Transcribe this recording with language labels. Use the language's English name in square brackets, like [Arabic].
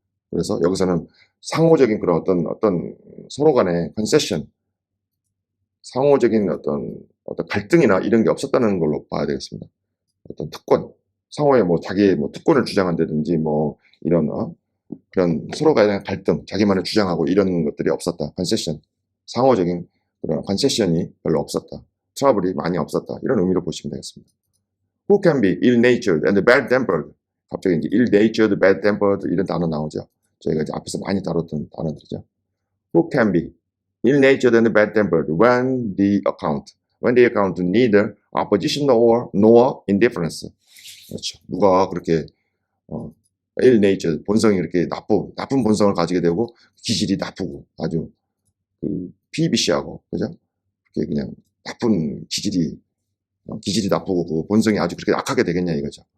[Korean] 그래서 여기서는 상호적인 그런 어떤 서로 간의 컨세션, 상호적인 어떤 갈등이나 이런 게 없었다는 걸로 봐야 되겠습니다. 어떤 특권, 상호의 뭐 자기의 뭐 특권을 주장한다든지 뭐 이런 그런 서로 간의 갈등, 자기만의 주장하고 이런 것들이 없었다. 컨세션, 상호적인 그런 컨세션이 별로 없었다. 트러블이 많이 없었다. 이런 의미로 보시면 되겠습니다. [English] Who can be ill-natured and bad-tempered? [Korean] 갑자기 이제 [English] ill-natured, bad-tempered [Korean] 이런 단어 나오죠. 저희가 이제 앞에서 많이 다뤘던 단어들이죠. [English] Who can be ill-natured and bad-tempered when they account neither opposition nor indifference. [Korean] 그렇죠. 누가 그렇게 ill-natured 본성이 이렇게 나쁜 본성을 가지게 되고 기질이 나쁘고 아주 비비시하고 그죠? 그게 그냥 나쁜 기질이 나쁘고 그 본성이 아주 그렇게 악하게 되겠냐 이거죠.